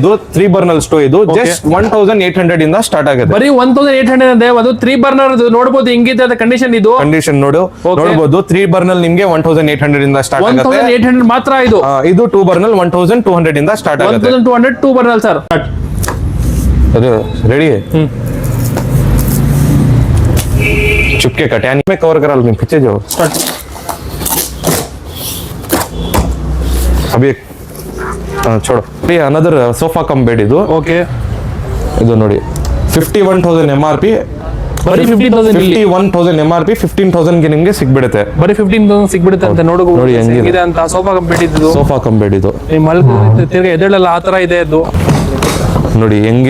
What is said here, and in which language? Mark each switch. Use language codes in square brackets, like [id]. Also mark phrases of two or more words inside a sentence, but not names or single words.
[kn] ಇದು 3 [en] burner stove. [kn] ಇದು ಜಸ್ಟ್ 1800 ಇಂದ ಸ್ಟಾರ್ಟ್ ಆಗುತ್ತೆ. ಬರೀ 1800 ಅಂತೆ. ಅದು 3 ಬರ್ನರ್ ನೋಡಬಹುದು ಹಿಂಗಿದೆ ಅದ ಕಂಡೀಷನ್. ಇದು ಕಂಡೀಷನ್ ನೋಡಬಹುದು. 3 ಬರ್ನಲ್ ನಿಮ್ಗೆ 1800 ಇಂದ ಸ್ಟಾರ್ಟ್ ಆಗುತ್ತೆ. 1800 ಮಾತ್ರ. ಇದು 2 ಬರ್ನಲ್ 1200 ಇಂದ ಸ್ಟಾರ್ಟ್ ಆಗುತ್ತೆ. 1200 2 ಬರ್ನಲ್ ಸರ್. ಅದು ರೆಡಿ. [hi] चुपके कट यानी मैं कवर करा लूँ पीछे जाओ. अभी छोड़ो. [en] ये another sofa cum bed ಇದು. [kn] ಓಕೆ, ಇದು ನೋಡಿ 51,000 MRP. ಬರೀ 51,000 MRP 15,000 ಗೆ ನಿಮಗೆ ಸಿಗ್ಬಿಡುತ್ತೆ. ಬರೀ 15,000 ಸಿಗ್ಬಿಡುತ್ತೆ ಅಂತ. ನೋಡಿ ಹೆಂಗಿದೆ ಅಂತ. [en] sofa cum bed [kn] ಇದು. [en] sofa cum bed [kn] ಇದು. ಈ ಮಲ್ಗ ತಿರ್ಗಿ ಎದೆಳೆಲ್ಲ ಆ ತರ ಇದೆ ಇದು. ನೋಡಿ ಹೆಂಗಿದೆ ನೀವೇ ನೋಡಿ.